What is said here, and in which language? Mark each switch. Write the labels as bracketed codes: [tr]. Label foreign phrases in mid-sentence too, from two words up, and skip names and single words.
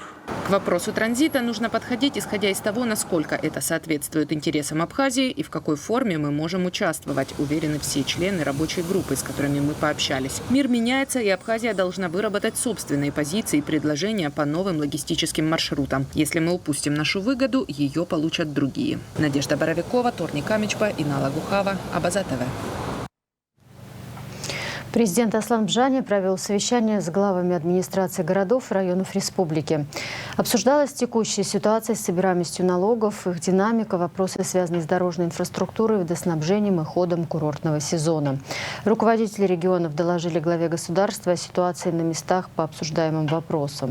[ru] К вопросу транзита нужно подходить, исходя из того, насколько это соответствует интересам Абхазии и в какой форме мы можем участвовать, уверены все члены рабочей группы, с которыми мы пообщались. Мир меняется, и Абхазия должна выработать собственные позиции и предложения по новым логистическим маршрутам. Если мы упустим нашу выгоду, ее получат другие. Надежда Боровикова, Торни Камичба, Инала Гухава, Абаза ТВ. Президент Аслан Бжани провел совещание с главами администрации городов и районов республики. Обсуждалась текущая ситуация с собираемостью налогов, их динамика, вопросы, связанные с дорожной инфраструктурой, водоснабжением и ходом курортного сезона. Руководители регионов доложили главе государства о ситуации на местах по обсуждаемым вопросам.